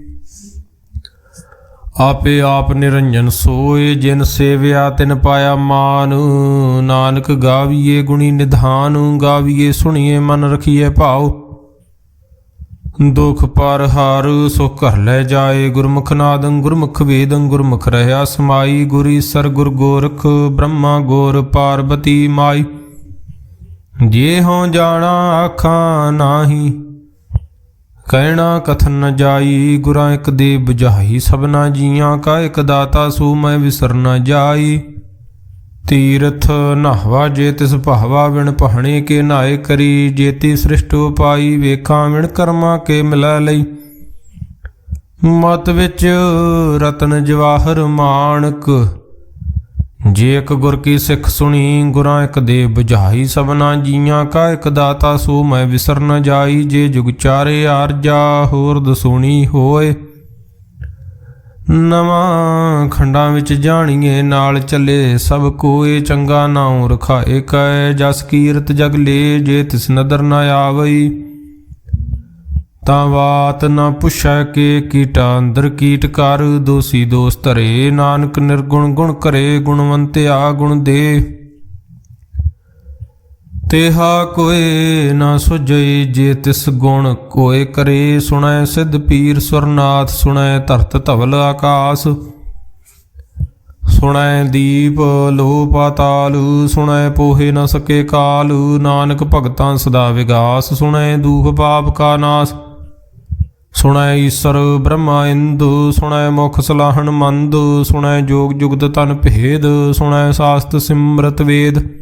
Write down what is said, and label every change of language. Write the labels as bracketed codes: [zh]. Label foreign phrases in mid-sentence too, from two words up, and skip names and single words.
[pa] ਆਪੇ ਆਪ ਨਿਰੰਜਨ ਸੋਏ ਜਿਨ ਸੇਵਿਆ ਤਿਨ ਪਾਇਆ ਮਾਨ ਨਾਨਕ ਗਾਵੀਐ ਗੁਣੀ ਨਿਧਾਨ ਗਾਵੀਐ ਸੁਣੀਐ ਮਨ ਰਖੀਐ ਭਾਵ ਦੁਖ ਪਰ ਹਾਰ ਸੁਖ ਘਰ ਲੈ ਜਾਏ ਗੁਰਮੁਖ ਨਾਦੰ ਗੁਰਮੁਖ ਵੇਦੰ ਗੁਰਮੁਖ ਰਹਿਆ ਸਮਾਈ ਗੁਰ ਈਸਰ ਗੁਰ ਗੋਰਖ ਬ੍ਰਹਮਾ ਗੋਰ ਪਾਰਵਤੀ ਮਾਈ ਜੇ ਹੌਂ ਜਾਣਾ ਆਖਾ ਨਾਹੀ ਕਹਣਾ ਕਥਨ ਨ ਜਾਈ ਗੁਰਾ ਇਕ ਦੇ ਬੁਝਾਈ ਸਬਨਾ ਜੀਆਂ ਕਾ ਇਕ ਦਾਤਾ ਸੋ ਮੈਂ ਵਿਸਰ ਨ ਜਾਈ ਤੀਰਥ ਨਾਵਾ ਜੇ ਤਿਸ ਭਾਵਾ ਵਿਣ ਪਹਣੇ ਕੇ ਨਾਏ ਕਰੀ ਜੇਤੀ ਸ੍ਰਿਸ਼ਟ ਪਾਈ ਵੇਖਾ ਵਿਣ ਕਰਮਾ ਕੇ ਮਿਲੈ ਲਈ ਮਤ ਵਿਚ ਰਤਨ ਜਵਾਹਰ ਮਾਣਕ ਜੇ ਇਕ ਗੁਰ ਕੀ ਸਿਖ ਸੁਣੀ ਗੁਰਾ ਇਕ ਦੇ ਬੁਝਾਈ ਸਬਨਾ ਜੀਆਂ ਕਾ ਇਕ ਦਾਤਾ ਸੋ ਮੈਂ ਵਿਸਰ ਨ ਜਾਈ ਜੇ ਜੁਗ ਚਾਰੇ ਆਰਜਾ ਹੋਰ ਦਸੂਣੀ ਹੋਏ ਨਵਾਂ ਖੰਡਾਂ ਵਿਚ ਜਾਣੀਐ ਨਾਲ ਚਲੇ ਸਭ ਕੋਏ ਚੰਗਾ ਨਾਉਂ ਰਖਾਏ ਕੈ ਜਸ ਕੀਰਤ ਜਗ ਲੇ ਜੇ ਤਿਸ ਨਦਰ ਨ ਆਵਈ ਤਾਂ ਬਾਤ ਨ ਪੁਛੈ ਕੇ ਕੀਟਾ ਅੰਦਰ ਕੀਟ ਕਰ ਦੋਸੀ ਦੋਸ ਧਰੇ ਨਾਨਕ ਨਿਰਗੁਣ ਗੁਣ ਕਰੇ ਗੁਣਵੰਤਿਆ ਗੁਣ ਦੇ ਤੇਹਾ ਕੋਇ ਨ ਸੁਝਈ ਜੇ ਤਿਸ ਗੁਣ ਕੋਇ ਕਰੇ ਸੁਣੈ ਸਿਧ ਪੀਰ ਸੁਰਨਾਥ ਸੁਣੈ ਧਰਤ ਧਵਲ ਆਕਾਸ਼ ਸੁਣੈ ਦੀਪ ਲੋ ਪਾਤਾਲ ਸੁਣੈ ਪੋਹੇ ਨ ਸਕੇ ਕਾਲ ਨਾਨਕ ਭਗਤਾਂ ਸਦਾ ਵਿਗਾਸ ਸੁਣੈ ਦੁਖ ਪਾਪ ਕਾ ਨਾਸ਼ ਸੁਣੈ ਈਸਰ ਬ੍ਰਹਮਾ ਇੰਦੁ ਸੁਣੈ ਮੁਖ ਸਲਾਹਣ ਮੰਦ ਸੁਣੈ ਜੋਗ ਜੁਗਤ ਤਨ ਭੇਦ ਸੁਣੈ ਸ਼ਾਸਤ੍ਰ ਸਿਮਰਤ ਵੇਦ